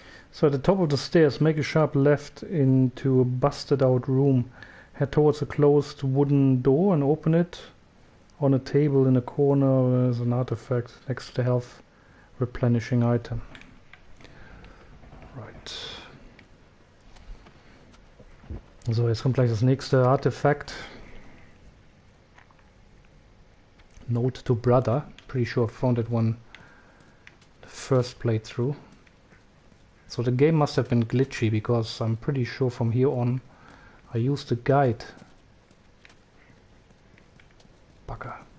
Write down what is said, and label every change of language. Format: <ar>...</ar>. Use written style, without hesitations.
<en>So at the top of the stairs, make a sharp left into a busted out room. Head towards a closed wooden door and open it. On a table in a corner there's an artifact next to the health replenishing item. Right.</en> <de>So, jetzt kommt gleich das nächste Artefakt.</de> <en>Note to brother. Pretty sure I found that one the first playthrough. So the game must have been glitchy, because I'm pretty sure from here on I used the guide. Bugger.</en>